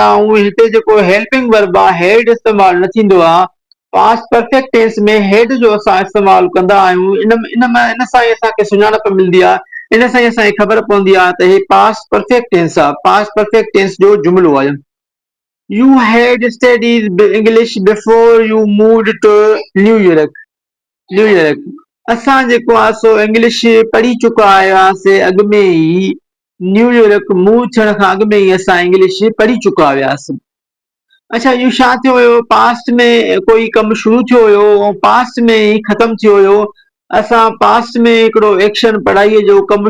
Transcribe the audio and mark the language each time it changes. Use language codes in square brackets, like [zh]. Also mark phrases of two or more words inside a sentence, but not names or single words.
[sd] आहियूं हिते जेको [en] helping verb [sd] आहे हेड इस्तेमालु न थींदो आहे [en] past perfect tense [sd] में हेड जो असां इस्तेमालु कंदा आहियूं इन सां ई असांखे सुञाणप मिलंदी आहे इन सां ई असांखे ख़बर पवंदी आहे त हे [en] past perfect [sd] टेंस आहे [en] past perfect tense [sd] जो जुमिलो आहे [en] you had studied English before you moved to New York [sd] न्यूयॉर्क असां जेको आहे सो इंग्लिश पढ़ी चुका हुआसीं अॻु में ई न्यूयॉर्क मूव थियण खां अॻु में ई असां इंग्लिश पढ़ी चुका हुआसीं अच्छा इहो छा थियो हुयो पास्ट में कोई कमु शुरू थियो हुयो ऐं पास्ट में ई ख़तमु थियो हुयो असां पास्ट में हिकिड़ो एक्शन पढ़ाईअ जो कमु